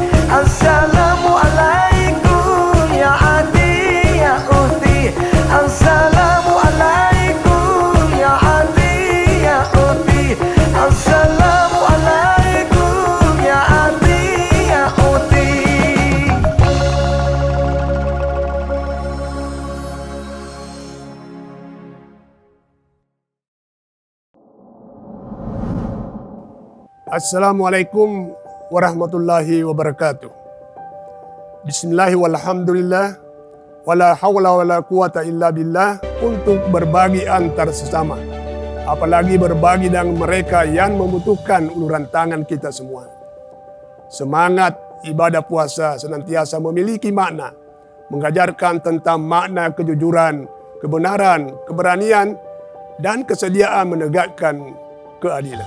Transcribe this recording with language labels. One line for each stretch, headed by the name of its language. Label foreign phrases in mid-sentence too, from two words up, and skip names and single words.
Arabic: Assalamualaikum ya ade ya ote. Assalamualaikum ya ade ya ote. Assalamualaikum ya ade ya ote. السلام عليكم ورحمة الله وبركاته. بسم الله والحمد لله ولا حول ولا قوة إلا بالله.
Indonesian: Untuk berbagi antar sesama, apalagi berbagi dengan mereka yang membutuhkan uluran tangan kita semua. Semangat ibadah puasa senantiasa memiliki makna, mengajarkan tentang makna kejujuran, kebenaran, keberanian, dan kesediaan menegakkan keadilan.